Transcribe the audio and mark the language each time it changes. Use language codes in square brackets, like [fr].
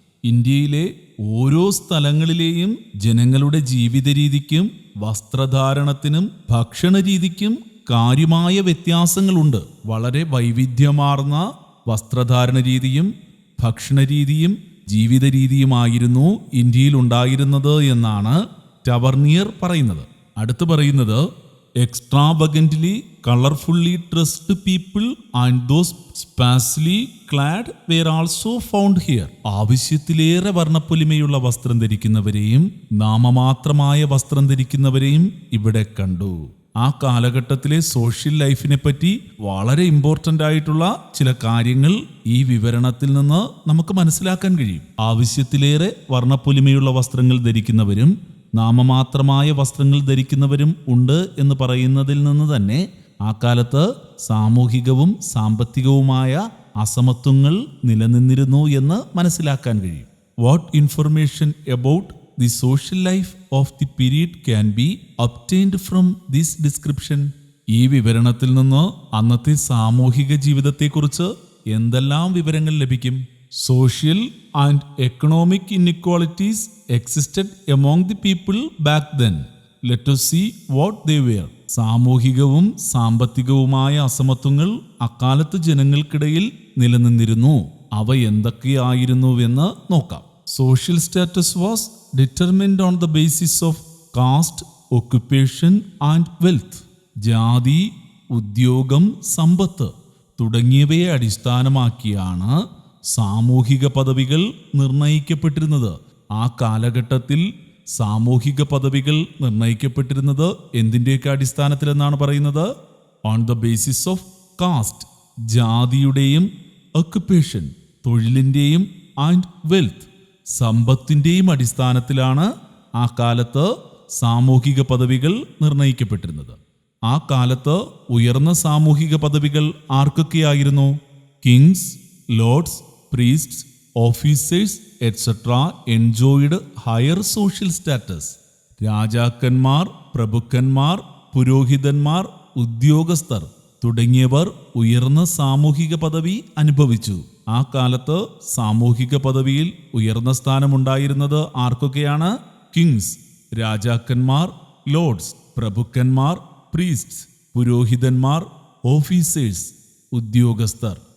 [ml] ഇന്ത്യയിലെ ഓരോ സ്ഥലങ്ങളിലെയും ജനങ്ങളുടെ ജീവിത രീതിക്കും വസ്ത്രധാരണത്തിനും ഭക്ഷണരീതിക്കും കാര്യമായ വ്യത്യാസങ്ങളുണ്ട്. വളരെ വൈവിധ്യമാർന്ന വസ്ത്രധാരണ രീതിയും ഭക്ഷണരീതിയും ജീവിത രീതിയുമായിരുന്നു ഇന്ത്യയിൽ ഉണ്ടായിരുന്നത് എന്നാണ് ടവർണിയർ പറയുന്നത്. അടുത്ത് പറയുന്നത് [en] extravagantly, colorfully dressed people and those sparsely clad were also found here. [ml] ആവശ്യത്തിലേറെ വർണ്ണപ്പൊലിമയുള്ള വസ്ത്രം ധരിക്കുന്നവരെയും നാമമാത്രമായ വസ്ത്രം ധരിക്കുന്നവരെയും ഇവിടെ കണ്ടു. ആ കാലഘട്ടത്തിലെ സോഷ്യൽ ലൈഫിനെ പറ്റി വളരെ ഇമ്പോർട്ടൻ്റ് ആയിട്ടുള്ള ചില കാര്യങ്ങൾ ഈ വിവരണത്തിൽ നിന്ന് നമുക്ക് മനസ്സിലാക്കാൻ കഴിയും. ആവശ്യത്തിലേറെ വർണ്ണപ്പൊലിമയുള്ള വസ്ത്രങ്ങൾ ധരിക്കുന്നവരും നാമമാത്രമായ വസ്ത്രങ്ങൾ ധരിക്കുന്നവരും ഉണ്ട് എന്ന് പറയുന്നതിൽ നിന്ന് തന്നെ ആ കാലത്ത് സാമൂഹികവും സാമ്പത്തികവുമായ അസമത്വങ്ങൾ നിലനിന്നിരുന്നു എന്ന് മനസ്സിലാക്കാൻ കഴിയും. [en] What information about the social life of the period can be obtained from this description? [ml] ഈ വിവരണത്തിൽ നിന്ന് അന്നത്തെ സാമൂഹിക ജീവിതത്തെക്കുറിച്ച് എന്തെല്ലാം വിവരങ്ങൾ ലഭിക്കും? [en] Social and economic inequalities existed among the people back then. Let us see what they were. [ml] സാമൂഹികവും സാമ്പത്തികവുമായ അസമത്വങ്ങൾ അക്കാലത്ത് ജനങ്ങൾക്കിടയിൽ നിലനിന്നിരുന്നു. അവ എന്തൊക്കെയായിരുന്നുവെന്ന് നോക്കാം. [en] Social status was determined on the basis of caste, occupation and wealth. [ml] ജാതി, ഉദ്യോഗം, സമ്പത്ത് തുടങ്ങിയവയെ അടിസ്ഥാനമാക്കിയാണ് സാമൂഹിക പദവികൾ നിർണയിക്കപ്പെട്ടിരുന്നത്. ആ കാലഘട്ടത്തിൽ സാമൂഹിക പദവികൾ നിർണയിക്കപ്പെട്ടിരുന്നത് എന്തിൻ്റെയൊക്കെ അടിസ്ഥാനത്തിലെന്നാണ് പറയുന്നത്? [en] on the basis of caste, [ml] ജാതിയുടെയും, ഒക്യുപ്പേഷൻ, തൊഴിലിൻ്റെയും, [en] and wealth, [ml] സമ്പത്തിൻ്റെയും അടിസ്ഥാനത്തിലാണ് ആ കാലത്ത് സാമൂഹിക പദവികൾ നിർണയിക്കപ്പെട്ടിരുന്നത്. ആ കാലത്ത് ഉയർന്ന സാമൂഹിക പദവികൾ ആർക്കൊക്കെയായിരുന്നു? [en] Kings, lords, priests, officers, etc. enjoyed higher social status. [ml] രാജാക്കന്മാർ, പ്രഭുക്കന്മാർ, പുരോഹിതന്മാർ, ഉദ്യോഗസ്ഥർ തുടങ്ങിയവർ ഉയർന്ന സാമൂഹിക പദവി അനുഭവിച്ചു. ആ കാലത്ത് സാമൂഹിക പദവിയിൽ ഉയർന്ന സ്ഥാനമുണ്ടായിരുന്നത് ആർക്കൊക്കെയാണ്? കിങ്സ്, രാജാക്കന്മാർ, ലോർഡ്സ്, പ്രഭുക്കന്മാർ, പ്രീസ്റ്റ്സ്, പുരോഹിതന്മാർ, ഓഫീസേഴ്സ്, ഉദ്യോഗസ്ഥർ.